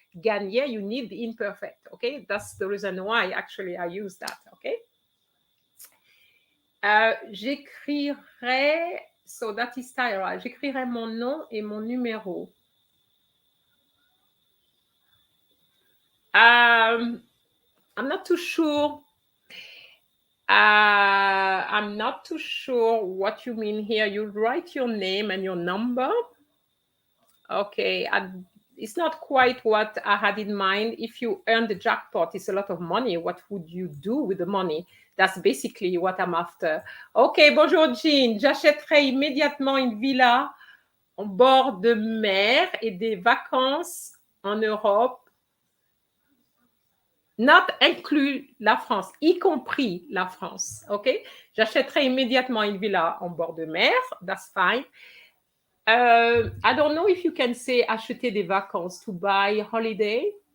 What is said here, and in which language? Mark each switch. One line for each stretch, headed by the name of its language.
English: Gagner, you need the imperfect. Okay, that's the reason why actually I use that. Okay.
French: J'écrirai,
English: so that is Tyra,
French: j'écrirai mon nom et mon numéro.
English: I'm not too sure. I'm not too sure what you mean here. You write your name and your number. Okay, it's not quite what I had in mind. If you earn the jackpot, it's a lot of money. What would you do with the money? That's basically what I'm after.
French: Okay, bonjour Jean. J'achèterai immédiatement une villa en bord de mer et des vacances en Europe. Not inclus la France, y compris la France. Okay? J'achèterai immédiatement une villa en bord de mer.
English: That's fine. I don't know if you can say
French: acheter des vacances,
English: to buy holiday.